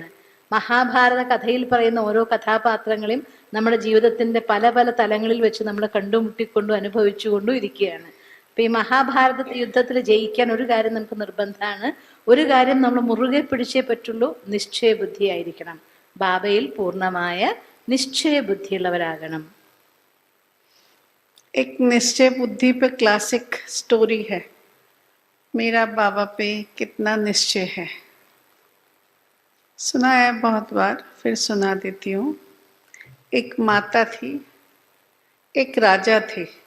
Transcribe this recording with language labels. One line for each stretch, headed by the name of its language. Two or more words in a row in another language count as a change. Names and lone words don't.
Malayalam: മഹാഭാരത കഥയിൽ പറയുന്ന ഓരോ കഥാപാത്രങ്ങളെയും നമ്മുടെ ജീവിതത്തിന്റെ പല പല തലങ്ങളിൽ വെച്ച് നമ്മൾ കണ്ടുമുട്ടിക്കൊണ്ടും അനുഭവിച്ചുകൊണ്ടും ഇരിക്കുകയാണ്. അപ്പൊ ഈ മഹാഭാരത യുദ്ധത്തിൽ ജയിക്കാൻ ഒരു കാര്യം നമുക്ക് നിർബന്ധമാണ്. ഒരു കാര്യം നമ്മൾ മുറുകെ പിടിച്ചേ പറ്റുള്ളൂ, നിശ്ചയബുദ്ധിയായിരിക്കണം. ബാബയിൽ പൂർണ്ണമായ നിശ്ചയബുദ്ധിയുള്ളവരാകണം.
Hindi: एक निश्चय बुद्धि पे
English: classic story
Hindi: है, मेरा बाबा पे कितना निश्चय है। सुना है बहुत बार, फिर सुना देती हूँ। एक माता थी, एक राजा थे।